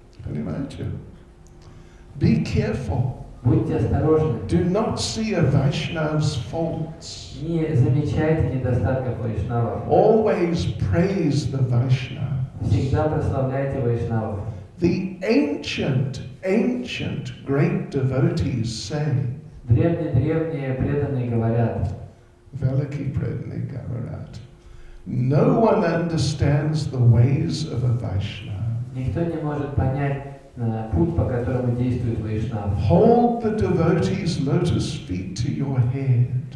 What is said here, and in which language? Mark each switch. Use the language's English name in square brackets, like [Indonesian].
[Russian] Понимаете? [English] Be careful. [Russian] Будьте осторожны. [English] Do not see a Vaishnav's faults. [Russian] Не замечайте недостатков вайшнавов. [English] Always praise the Vaishnava. [Russian] Всегда прославляйте вайшнавов. [English] The ancient great devotees say, [Russian] Древние преданные говорят, Veliki Predni Gavarat, [English] no one understands the ways of a Vaishnava. [Russian] никто не может понять путь, по которому действует вайшнав. [English] Hold the devotee's lotus feet to your head